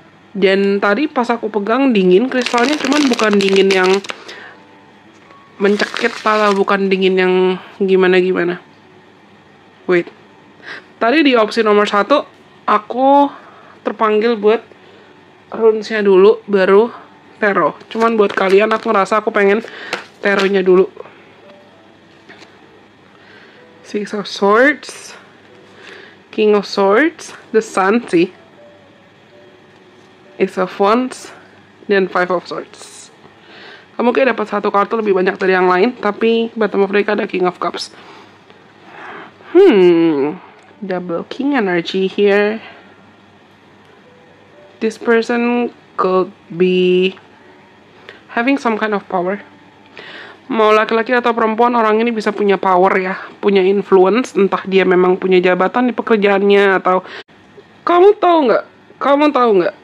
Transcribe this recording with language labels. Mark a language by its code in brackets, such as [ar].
[id] Dan tadi pas aku pegang dingin, kristalnya cuman bukan dingin yang mencekik atau bukan dingin yang gimana-gimana. Wait. Tadi di opsi nomor 1, aku terpanggil buat runesnya dulu, baru tarot. Cuman buat kalian, aku ngerasa aku pengen tarotnya dulu. Six of Swords, King of Swords, The Sun sih, Ace of Wands, dan Five of Swords. Kamu kayak dapat satu kartu lebih banyak dari yang lain, tapi [en] bottom of deck [id] ada King of Cups. [en] Double King energy here. This person could be having some kind of power. [id] Mau laki-laki atau perempuan, orang ini bisa punya power ya, punya influence, entah dia memang punya jabatan di pekerjaannya atau kamu tahu nggak?